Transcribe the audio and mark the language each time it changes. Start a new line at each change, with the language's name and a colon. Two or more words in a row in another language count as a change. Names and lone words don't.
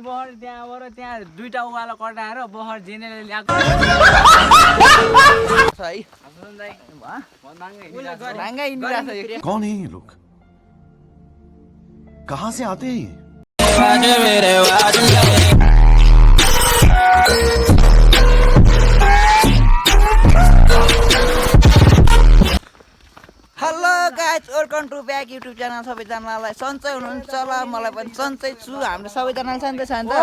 Nepali: बहर त्यहाँबाट त्यहाँ दुईटा उकालो कटाएर बहर जेनेले ल्याएको
Hindi: कौन है ये लोग कहाँ से आते हैं ये
English: hello guys welcome to back YouTube channel
Nepali: सबैजनालाई सन्चै हुनुहुन्छ होला मलाई पनि सन्चै छु हाम्रो सबैजनालाई सन्चै छ नि त